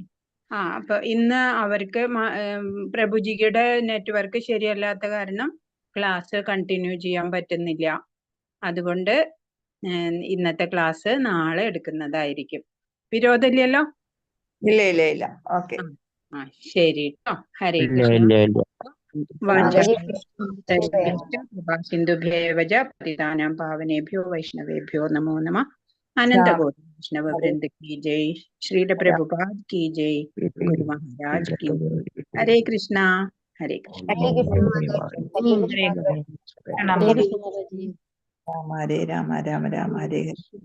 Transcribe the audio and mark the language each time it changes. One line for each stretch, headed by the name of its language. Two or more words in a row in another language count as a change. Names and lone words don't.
Malayalam: അപ്പൊ ഇന്ന് അവർക്ക് പ്രഭുജിയുടെ നെറ്റ്വർക്ക് ശരിയല്ലാത്ത കാരണം ക്ലാസ് കണ്ടിന്യൂ ചെയ്യാൻ പറ്റുന്നില്ല. അതുകൊണ്ട് ഇന്നത്തെ ക്ലാസ് നാളെ എടുക്കുന്നതായിരിക്കും. വിരോധമില്ലല്ലോ? ഇല്ല ഓക്കെ. ശരി കേട്ടോ. ഹരേ ഇല്ല കൃഷ്ണ. ഇല്ല ഇല്ല മാതാജി
Sanskrit: സിന്ധുഭ്യേവ പതിതാനാം പാവനേഭ്യോ വൈഷ്ണവേഭ്യോ നമോ നമഃ. അനന്തകോടി വൈഷ്ണവ വൃന്ദ
Hindi: की जय. श्रील प्रभुपाद की जय. गुरु महाराज की जय. हरे कृष्णा. हरे कृष्णा.
Malayalam: ഹരേ കൃഷ്ണ മാതാജി. ഹരേ കൃഷ്ണ. ഹരേ
Hindi: हरे कृष्ण माताजी.
Malayalam: രാമ ഹരേ രാമ രാമ രാമ ഹരേ ഹരേ.